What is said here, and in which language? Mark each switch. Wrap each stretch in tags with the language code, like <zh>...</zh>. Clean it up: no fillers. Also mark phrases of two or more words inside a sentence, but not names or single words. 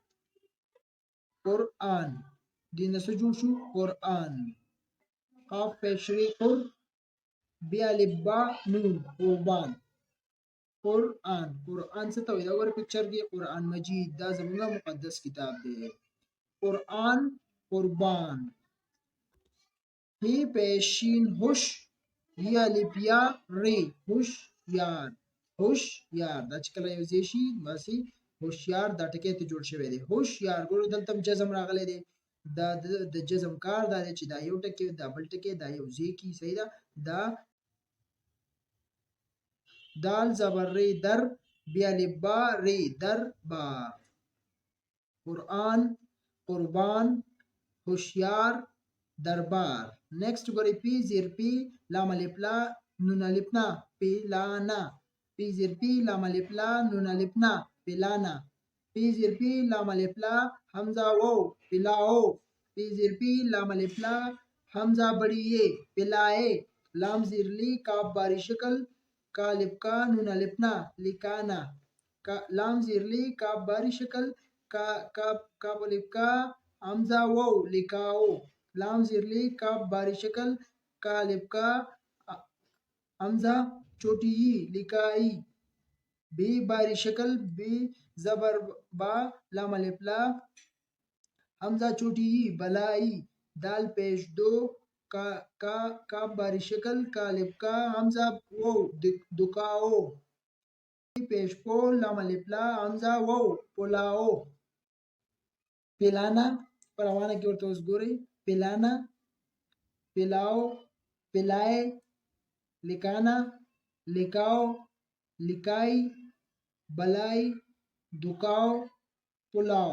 <ps>قرآن دینه څه جوړ شو؟ قرآن. قاف پیشری قر بیا الف با نون قربان. قرآن. قرآن څه ته وایي؟ دا ګوره پکچر کې قرآن مجید دا زموږ مقدس کتاب دی. قرآن قربان. هی پیشین هوش یا الف یا ری هوش یار. هوشیار دا چې کله یو ځای شي باسي هوشیار دا ټکی ته جوړ شوی دی. هوشیار ګورو دلته جزم راغلی دی. دا د جزم کار دا دی چې دا یو ټکی دا بل ټکی دا یو ځای کی. صحیح ده. دا دال زبر ری در بیا الف با ری در بار. قرآن قربان هوشیار دربار. نیکسٹ ګورئ پی زیر پی لام الف لا نون الف نا پیلانا. پی زیر پی لام الف لا نون الف نا پیلانا.</ps> <ur>پی زیر پی لام الف لا حمزہ وو پلاو. پی زیر پی لام الف لا حمزہ بڑی یہ پلائے. لام زیر لی کاف باری شکل کا الف کا نون الف نا لکانا. لام زیر لی کاف باری شکل کا الف کا حمزہ وو لکاو. لام زیر لی کاف باری شکل کا الف کا حمزہ چھوٹی لکائی. بی باری شکل بی زبر با لام الف لا حمزہ چھوٹی بلائی. دال پیش دو کا باری شکل کا الف کا حمزہ وو دکاؤ. پیش پو لام الف لا حمزہ وو پلاؤ.</ur> <ps>پلانا پروانه کې ورته اوس ګورئ.</ps> <ur>پلانا پلاو پلائے لکانا لکاو لکائی بلائی دکاو پلاو.</ur>